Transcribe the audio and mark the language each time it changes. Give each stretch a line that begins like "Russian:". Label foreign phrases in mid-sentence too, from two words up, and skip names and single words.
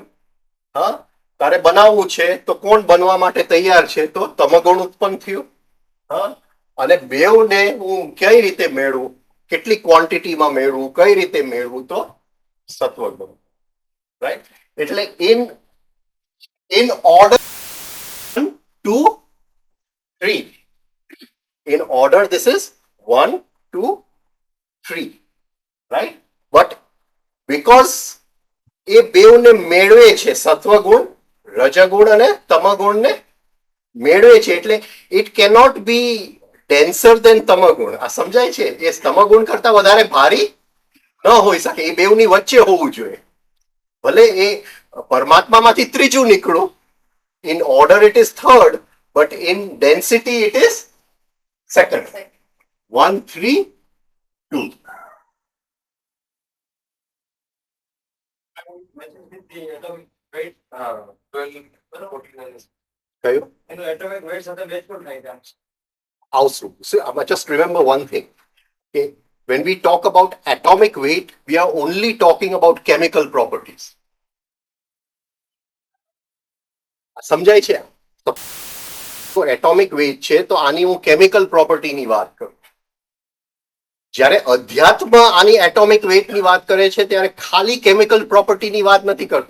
Gujarati: હા, તારે બનાવવું છે તો કોણ બનવા માટે તૈયાર છે? તો તમગુણ ઉત્પન્ન થયું. હા, અને બેવને હું કઈ રીતે મેળવું, કેટલી ક્વોન્ટિટીમાં મેળવું, કઈ રીતે મેળવું? તો સત્વગુણ. રાઈટ. એટલે
English: in order
Gujarati: 1, 2, 3.
English: In order this is 1, 2, 3. Right? But because
Gujarati: એ બેવને મેળવે છે, સત્વગુણ, રજગુણ અને તમગુણને મેળવે છે, એટલે
English: it cannot be denser than
Gujarati: તમગુણ. આ સમજાય છે? એ તમગુણ કરતા વધારે ભારી ન હોઈ શકે, એ બેવની વચ્ચે હોવું જોઈએ. ભલે એ પરમાત્મામાંથી ત્રીજું નીકળું,
English: in order it is third, but in density it is second. 1, 3, 2. The atomic weight 12 14 is
Gujarati: કયું? એનું
English: atomic weight
Gujarati: સાથે match પણ થાય છે. આવશું.
English: So, just remember one thing. Okay? When we talk about atomic weight, we are only talking about chemical properties.
Gujarati: સમજાય છે? તો
English: atomic weight
Gujarati: છે, તો આની હું
English: chemical property
Gujarati: વાત કરું. જ્યારે અધ્યાત્મ આની
English: atomic weight
Gujarati: વાત કરે છે, ત્યારે ખાલી
English: chemical property
Gujarati: વાત નથી કરતો.